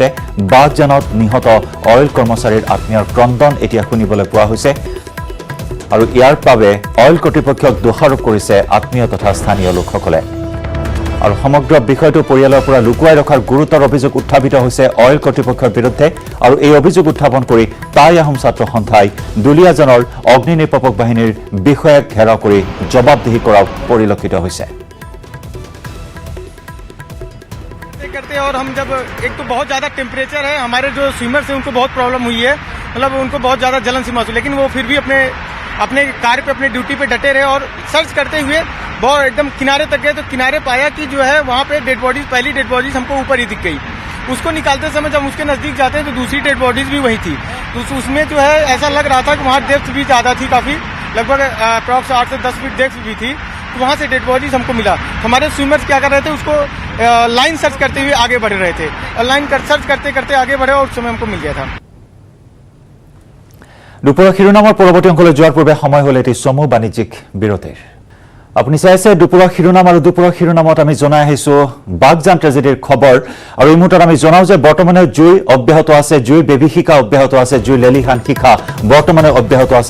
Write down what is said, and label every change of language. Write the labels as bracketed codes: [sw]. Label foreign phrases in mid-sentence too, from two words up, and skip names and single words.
[as] বাগজানত নিহত অইল কৰ্মচাৰীৰ আত্মীয়ৰ ক্ৰন্দন এতিয়া শুনিবলৈ পোৱা হৈছে আৰু ইয়াৰ বাবে অইল কৰ্তৃপক্ষক দোষাৰোপ কৰিছে আত্মীয় তথা স্থানীয় লোকসকলে। আৰু সমগ্ৰ বিষয়টো পৰিয়ালৰ পৰা লুকুৱাই ৰখাৰ গুৰুতৰ অভিযোগ উত্থাপিত হৈছে অইল কৰ্তৃপক্ষৰ বিৰুদ্ধে আৰু এই অভিযোগ উত্থাপন কৰি টাই আহোম ছাত্ৰ সন্থাই দুলীয়াজানৰ অগ্নি নিৰ্বাপক বাহিনীৰ বিষয়াক ঘেৰাও কৰি জবাবদিহি কৰাও পৰিলক্ষিত হৈছে। [hi] करते और हम जब एक तो बहुत ज़्यादा टेम्परेचर है, हमारे जो स्विमर्स हैं उनको बहुत प्रॉब्लम हुई है, मतलब उनको बहुत ज़्यादा जलन सी महसूस, लेकिन वो फिर भी अपने कार्य पे, अपने ड्यूटी पे डटे रहे और सर्च करते हुए बहुत एकदम किनारे तक गए तो किनारे पाया कि जो है वहाँ पे [en] dead bodies, [hi] पहली [en] dead bodies [hi] हमको ऊपर ही दिख गई। उसको निकालते समय जब उसके नज़दीक जाते हैं तो दूसरी [en] dead bodies [hi] भी वही थी, तो उसमें जो है ऐसा लग रहा था कि वहाँ डेप्थ भी ज़्यादा थी, काफ़ी लगभग अप्रॉक्स 8 से 10 फीट डेप्थ भी थी, तो वहाँ से [en] dead bodies [hi] हमको मिला। हमारे स्विमर्स क्या कर रहे थे, उसको [en] line search [hi] करते हुए आगे बढ़ रहे थे और [en] line search [hi] करते करते आगे बढ़े और उस समय हमको मिल गया था। [as] দুপৰীয়া শিৰোনামৰ পৰৱৰ্তী অংশলৈ যোৱাৰ পূৰ্বে সময় হ'ল এটি চমু বাণিজ্যিক বিৰতিৰ। আপুনি চাই আছে দুপৰীয়া শিৰোনাম আৰু দুপৰীয়া শিৰোনামত আমি জনাই আহিছোঁ বাগজান ট্ৰেজেডিৰ খবৰ আৰু এই মুহূৰ্তত আমি জনাওঁ যে বৰ্তমানে জুই অব্যাহত আছে, জুইৰ বিভীষিকা অব্যাহত আছে, জুইৰ লেলিহান শিখা বৰ্তমানে অব্যাহত আছে।